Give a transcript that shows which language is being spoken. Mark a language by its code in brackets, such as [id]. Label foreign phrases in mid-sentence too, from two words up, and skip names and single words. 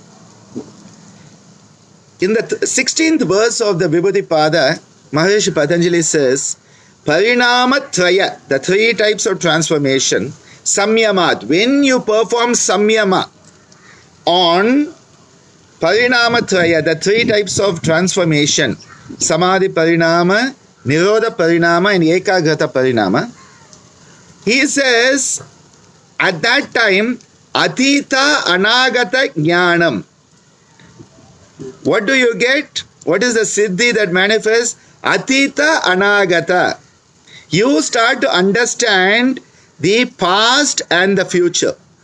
[en] In the 16th verse of the Vibhuti-pada, Maharishi Patanjali says, Parinama-traya, the three types of transformation, samyamat, when you perform samyama on Parinama-traya, the three types of transformation, [sa] समाधि परिणाम, निरोध परिणाम, [en] and [sa] एकाग्रता परिणाम, [en] he says, at that time, [sa] अतीत अनागत ज्ञानम्. [en] What do you get? What is the siddhi that manifests? [sa] अतीत अनागत. [en] You start to understand the past and the future.